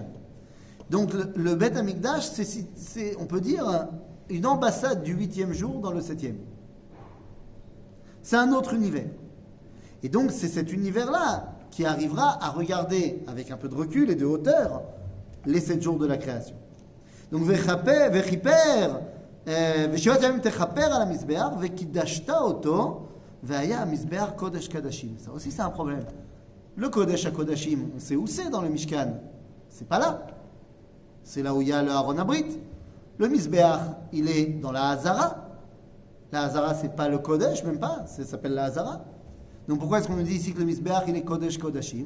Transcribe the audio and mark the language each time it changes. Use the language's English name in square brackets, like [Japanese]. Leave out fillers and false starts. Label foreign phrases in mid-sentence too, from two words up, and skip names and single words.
[French] Donc le [Hebrew] בית המקדש, [French] c'est, on peut dire, une ambassade du 8e jour dans le 7e. C'est un autre univers. Et donc c'est cet univers-là qui arrivera à regarder avec un peu de recul et de hauteur les 7 jours de la création. [Hebrew] Donc וכפר ושבעת ימים תכפר על המזבח וקדשת אותו והיה המזבח קודש קדשים. [French] Ça aussi c'est un problème. Le [Hebrew] קודש הקדשים, [French] on sait où c'est dans le Mishkan. C'est pas là. C'est là où il y a le [Hebrew] ארון הברית. [French] Le Mizbeach, il est dans la Hazara. La Hazara, c'est pas le Kodesh, même pas. Ça s'appelle la Hazara. Donc pourquoi est-ce qu'on nous dit ici que le Mizbeach, il est [Hebrew] קודש קדשים?